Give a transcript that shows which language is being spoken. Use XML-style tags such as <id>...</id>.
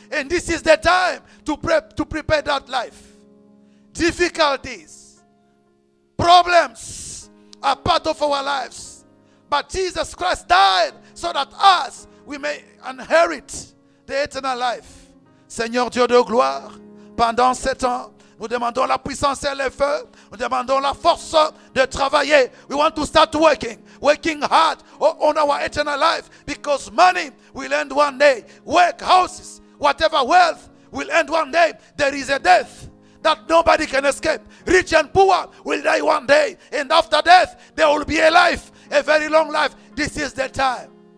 <en>And this is the time to prepare that life. Difficulties, problems are part of our lives. But Jesus Christ died so that us, we may inherit the eternal life.</en> <fr>Seigneur Dieu de gloire, pendant 7 ans, nous demandons la puissance et le feu. Nous demandons la force de travailler.</fr> <en>We want to start working hard on our eternal life, because money will end one day. Work, houses, whatever wealth will end one day. There is a death that nobody can escape. Rich and poor will die one day. And after death, there will be a life, a very long life. This is the time.</en>